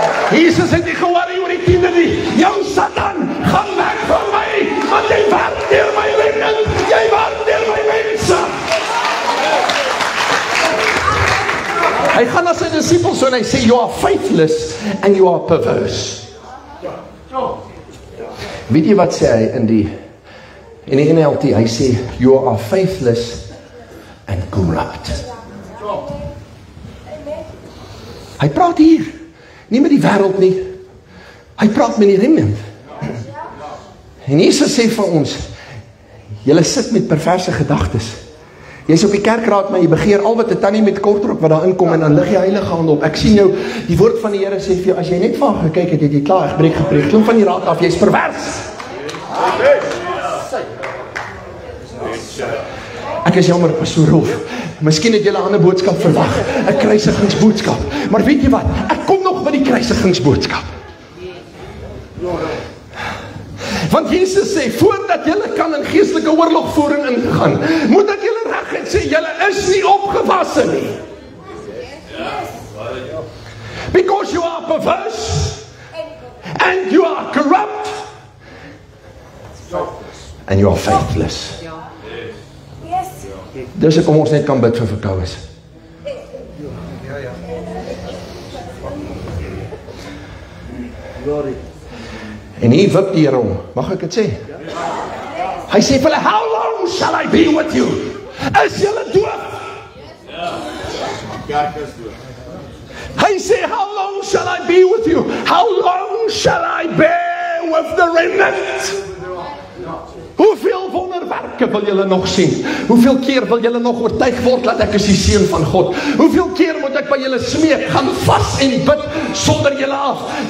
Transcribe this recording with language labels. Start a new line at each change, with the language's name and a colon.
Afrikaans: Jesus het nie geworry oor die tiende nie. Jou Satan, gaan weg van my, want jy werk deur my remnant, jy werk deur my mense. Hy gaan na sy disciples en hy sê,
English: "You are faithless and you are perverse."
Afrikaans: Weet jy wat sê hy in die NLT? Hy sê,
English: "You are faithless and corrupt."
Afrikaans: Hy praat hier, nie met die wêreld nie. Hy praat met die remnant. En Jesus sê vir ons, julle sit met perverse gedagtes. Jy's op die kerkraad, maar jy begeer al wat 'n tannie met kortrok wat daar inkom en dan lig jy heilige hand op. Ek sien jou, die woord van die Here sê vir jou, as jy net van gekyk het, het jy klaar gepreek. Klim van die raad af, jy's pervers. Ek is jammer, Pastoor Rolf. Miskien het julle 'n ander boodskap verwag, 'n kruisigingsboodskap. Maar weet jy wat? Ek kom nog by die kruisigingsboodskap. Want Jesus sê, voordat julle kan in geestelike oorlogvoering ingaan, moet ek julle reguit sê, julle is nie opgewasse nie.
English: Because you are perverse, and you are corrupt, and you are faithless.
Afrikaans: Dis ek kom ons net kan bid vir verkoues. En hier wip die Here om. Mag ek dit sê? Hy sê vir hulle,
English: "How long shall I be with you?"
Afrikaans: Is julle doof? Kerk is dood. Hy sê,
English: "How long shall I be with you? How long shall I bear with the remnant?"
Afrikaans: Hoeveel wonderwerke wil julle nog sien? Hoeveel keer wil julle nog oortuig word dat ek is die seun van God? Hoeveel keer moet ek by julle smeek, gaan vas en bid sonder julle af?